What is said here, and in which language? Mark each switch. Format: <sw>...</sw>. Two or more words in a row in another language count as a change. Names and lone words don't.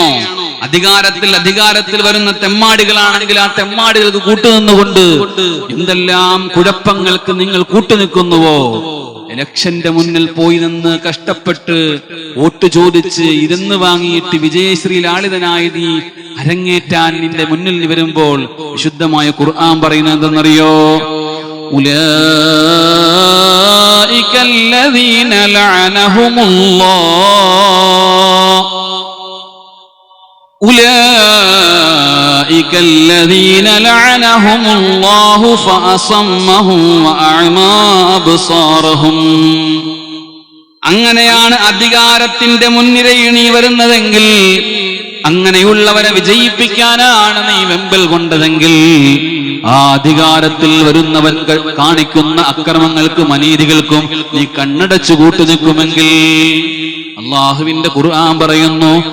<ml>അധികാരത്തിൽ വരുന്ന തെമ്മാടികളാണെങ്കിൽ ആ തെമ്മാടികൾക്ക് കൂട്ടുനിന്നുകൊണ്ട് എന്തെല്ലാം കുഴപ്പങ്ങൾക്ക് നിങ്ങൾ കൂട്ടുനിൽക്കുന്നുവോ? ഇലക്ഷന്റെ മുന്നിൽ പോയി നിന്ന് കഷ്ടപ്പെട്ട് വോട്ട് ചോദിച്ച് ഇരുന്ന് വാങ്ങിയിട്ട് വിജയശ്രീ ലാളിതനായി നീ അരങ്ങേറ്റാൻ നിന്റെ മുന്നിൽ വരുമ്പോൾ വിശുദ്ധമായ ഖുർആൻ പറയുന്നത് എന്തെന്നറിയോ?</ml> <ar>أولئك الذين لعنهم الله أولئك الذين لعنهم الله فأصمهم وأعمى أبصارهم.</ar> <ml>അങ്ങനെയാണ് അധികാരത്തിന്റെ മുൻനിരയിൽ നീ വരുന്നതെങ്കിൽ, അങ്ങനെയുള്ളവരെ വിജയിപ്പിക്കാനാണ് നീ വെമ്പൽ കൊണ്ടതെങ്കിൽ, ആ അധികാരത്തിൽ വരുന്നവൻ കാണിക്കുന്ന അക്രമങ്ങൾക്കും അനീതികൾക്കും നീ കണ്ണടച്ചു കൂട്ടുനിൽക്കുമെങ്കിൽ അള്ളാഹുവിന്റെ ഖുർആൻ പറയുന്നു,</ml>